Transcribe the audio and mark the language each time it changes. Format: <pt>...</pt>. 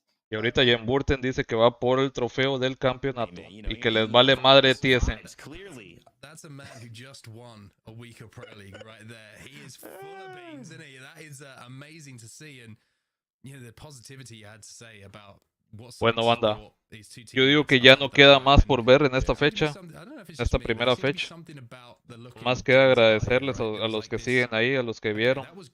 <es>Y ahorita Jen Burton dice que va por el trofeo del campeonato y que les vale madre TSN.</es> <en>That's a man who just won a week of Pro League right there. He is full of beans, isn't he? That is amazing to see, and you know the positivity you had to say about.</en> <es>Bueno, banda, yo digo que ya no queda más por ver en esta fecha, en esta primera fecha. Más que agradecerles a los que siguen ahí, a los que vieron.</es>